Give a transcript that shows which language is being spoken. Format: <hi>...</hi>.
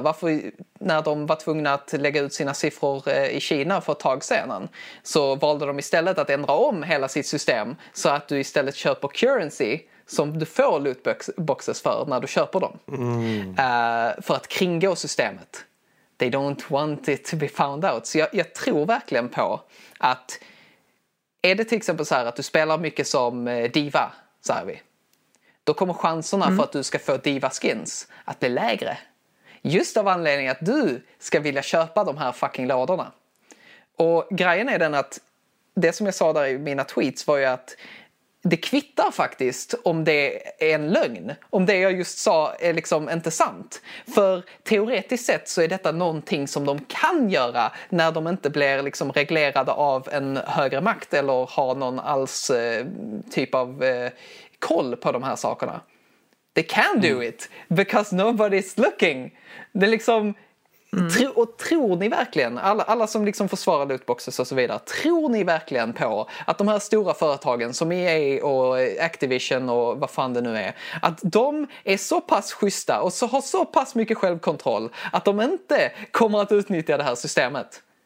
<sv>Varför, när de var tvungna att lägga ut sina siffror i Kina för ett tag sedan, så valde de istället att ändra om hela sitt system så att du istället köper currency som du får lootboxes för när du köper dem. För att kringgå systemet.</sv> <en>They don't want it to be found out.</en> <sv>Så jag tror verkligen på att... Är det till exempel så här att du spelar mycket som diva, säger vi, då kommer chanserna för att du ska få diva skins att bli lägre. Just av anledningen att du ska vilja köpa de här fucking lådorna. Och grejen är den att det som jag sa där i mina tweets var ju att det kvittar faktiskt om det är en lögn. Om det jag just sa är liksom inte sant. För teoretiskt sett så är detta någonting som de kan göra när de inte blir liksom reglerade av en högre makt eller har någon alls typ av... koll på de här sakerna.</sv> <en>They can do it because nobody's looking.</en> <sv>Det är liksom och tror ni verkligen, alla som liksom försvarar lootboxes och så vidare, tror ni verkligen på att de här stora företagen som EA och Activision och vad fan det nu är, att de är så pass schyssta och så har så pass mycket självkontroll att de inte kommer att utnyttja det här systemet?</sv>